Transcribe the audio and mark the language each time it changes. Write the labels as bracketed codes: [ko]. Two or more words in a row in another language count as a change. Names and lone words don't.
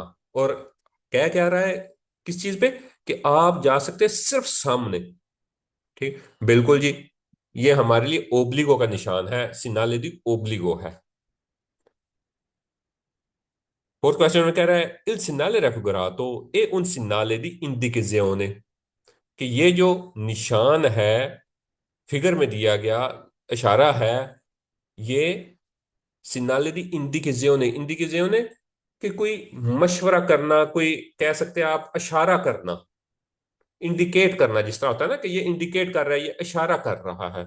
[ur] اور کیا کہہ رہا ہے کس چیز پہ؟ کہ آپ جا سکتے ہیں صرف سامنے. ٹھیک، بالکل جی، یہ ہمارے لیے اوبلیگو کا نشان ہے, [it] segnale di obbligo [ur] ہے. [en] fourth question [ur] میں کہہ رہا ہے [it] il segnale raffigurato è un segnale di indicazione, [ur] کہ یہ جو نشان ہے فگر میں دیا گیا، اشارہ ہے, [it] è segnale di indicazione, [ur] اندیکازیونے کہ کوئی مشورہ کرنا، کوئی کہہ سکتے ہیں آپ اشارہ کرنا، انڈیکیٹ کرنا، جس طرح ہوتا ہے نا کہ یہ انڈیکیٹ کر رہا ہے، یہ اشارہ کر رہا ہے.